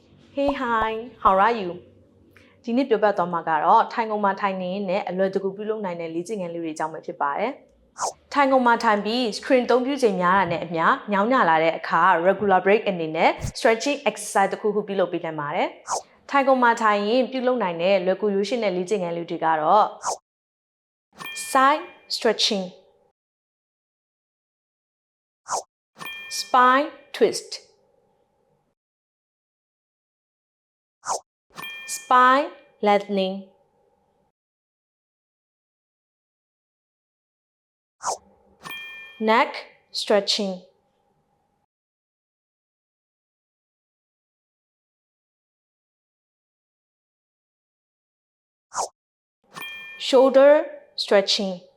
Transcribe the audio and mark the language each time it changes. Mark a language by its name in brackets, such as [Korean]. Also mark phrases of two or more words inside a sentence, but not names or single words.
[English] Hey hi how are you [Burmese] ဒီနေ့ပြောပြသွားမှာကတော့ထိုင်ကုန်မှာထိုင်နေနဲ့အလွယ်တကူပြုလုပ် နိုင်တဲ့လေ့ကျင့်ခန်းလေးတွေအကြောင်းပဲဖြစ်ပါတယ်ထိုင်ကုန်မှာထိုင်ပြီး screen သုံး ပြုချိန်များတာနဲ့အမျှညောင်းညလာတဲ့အခါ [English] regular break [Burmese] အနေ နဲ့ [English] stretching exercise [Burmese] တစ်ခုခုပြုလုပ်ပေးနိုင်ပါတယ်ထိုင်ကုန်မှာထိုင်ရင်ပြုလုပ်နိုင်တဲ့လွယ်ကူရိုးရှင်းတဲ့လေ့ကျင့်ခန်းလေးတွေကတော့ [English] side stretching spine twist spine lengthening neck stretching shoulder stretching